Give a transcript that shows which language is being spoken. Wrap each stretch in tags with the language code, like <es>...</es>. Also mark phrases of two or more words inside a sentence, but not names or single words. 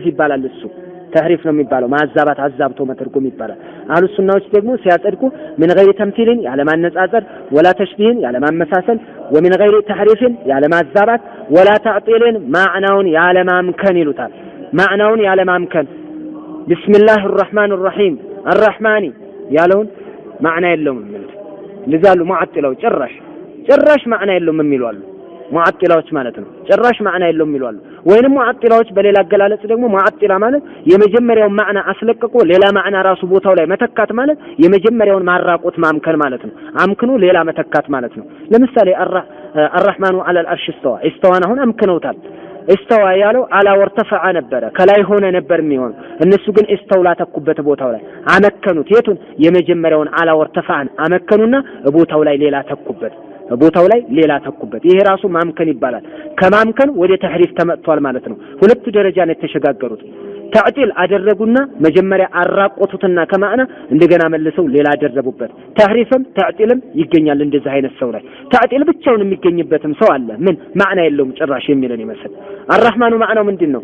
<am>ይባላል። እሱ ተሕሪፍ ነው የሚባለው። ማዛባት አዛብቶ መተርጎም ይባላል። አህሉ ሱናዎች ደግሞ ሲያጸድቁ</am> <ar>من غير تمثيل</ar> <am>ያለማነጻጸር፣</am> <ar>ولا تشبيه</ar> <am>ያለማመሳሰል፣</am> <ar>ومن غير تحريف</ar> <am>ያለማዛባት፣</am> <ar>ولا تعطيل</ar> <am>ማዕናውን ያለማምከን ይሉታል። ማዕናውን ያለማምከን</am> <ar>بسم الله الرحمن الرحيم الرحمن</ar> <am>ያለውን ማዕና የለውም ማለት ለዛሉ ሙዓጥላው ጭራሽ ማዕና የለውም የሚሉ አሉ። ሙዓጥላዎች ማለት ነው። ጭራሽ ማዕና የለውም የሚሉ አሉ። ወይንም ሙዓጥላዎች በሌላ አገላለጽ ደግሞ ሙዓጥላ ማለት የመጀመሪያውን ማዕና አስለቅቆ ሌላ ማዕና ራሱ ቦታው ላይ መተካት ማለት የመጀመሪያውን ማራቆት ማምከን ማለት ነው። አምክኑ ሌላ መተካት ማለት ነው። ለምሳሌ</am> <ar>الرحمن على العرش استوى</ar> <am>አሁን አምክነውታል። استوى ያለው</am> <ar>علا وارتفع</ar> <am>ነበረ ከላይ ሆነ ነበር የሚሆን። እነሱ ግን استولى ተኩበት ቦታው ላይ አመከኑት። የቱን? የመጀመሪያውን</am> <ar>علا وارتفع</ar> <am>አመከኑና ቦታው ላይ ሌላ ተኩበት። ይሄ ራሱ ማምከን ይባላል። ከማምከን ወደ ተሕሪፍ ተመጥቷል ማለት ነው። ሁለቱ ደረጃ ነው የተሸጋገሩት። ተዕጢል አደረጉና መጀመሪያ አራቆቱትና ከማዕና እንደገና መልሰው ሌላ አደረቡበት። ተሕሪፍም ተዕጢልም ይገኛል እንደዚህ አይነት ሰው ላይ። ተዕጢል ብቻውን የሚገኝበትም ሰው አለ። ምን ማዕና የለውም ጭራሽ የሚለን ይመስል። አርራህማኑ ማዕናው ምንድነው?</am>